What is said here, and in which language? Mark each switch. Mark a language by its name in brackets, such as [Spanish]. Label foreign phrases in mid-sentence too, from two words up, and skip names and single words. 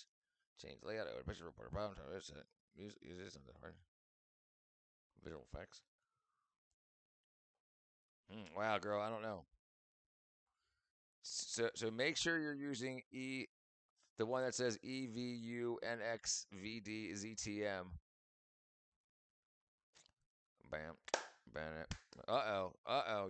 [English] Change layout. Picture report. Problem. Use something hard. Visual effects. Wow, girl. I don't know. So make sure you're using the one that says EVUNXVDZTM. Bam. Bam. Uh oh.